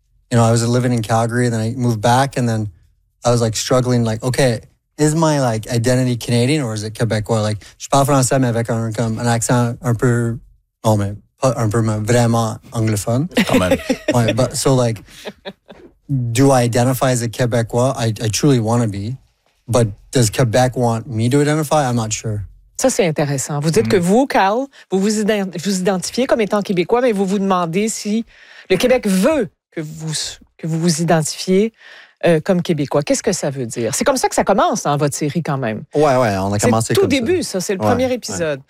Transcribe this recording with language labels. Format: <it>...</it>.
<en>You know, I was living in Calgary, then I moved back, and then I was, like, struggling, like, okay, is my, like, identity Canadian or is it québécois?</en> <fr>Like, je parle français, mais avec un accent un peu, oh, mais pas un peu, mais vraiment anglophone. Quand</fr> <en>ouais, but, so, like... Do I identify as a Québécois? I truly want to be. But does Québec want me to identify? I'm not sure.</en> <fr>Ça, c'est intéressant. Vous dites que vous, Carl, vous identifiez comme étant Québécois, mais vous vous demandez si le Québec veut que vous identifiez comme Québécois. Qu'est-ce que ça veut dire? C'est comme ça que ça commence dans votre série, quand même. Ouais, ouais, on a commencé comme ça. C'est tout début, ça. C'est le premier épisode.</fr>